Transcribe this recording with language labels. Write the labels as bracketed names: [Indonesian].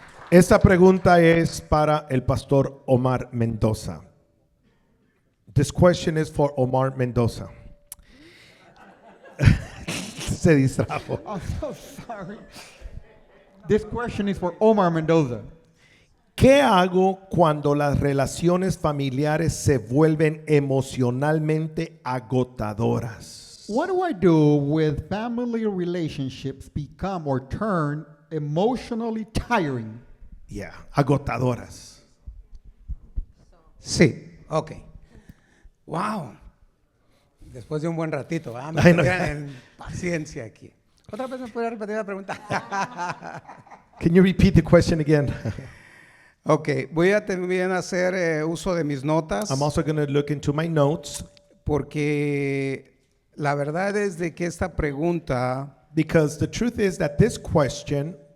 [Spanish] Esta pregunta es para el pastor Omar Mendoza. [English] This question is for Omar Mendoza. [Spanish] Se distrajo. [English] I'm so sorry. This question is for Omar Mendoza. [Spanish] ¿Qué hago cuando las relaciones familiares se vuelven emocionalmente agotadoras? [English] What do I do with family relationships become or turn emotionally tiring? Yeah, agotadoras. [Spanish] Sí, ok. Wow. Después de un buen ratito, ¿verdad? Me Ay, no. tendrían en paciencia aquí. ¿Otra vez me puede repetir la pregunta? [English] Can you repeat the question again? [Spanish] Ok, voy a también hacer uso de mis notas [English] I'm also going to look into my notes [Spanish] porque la verdad es de que esta pregunta [English] because the truth is that this question,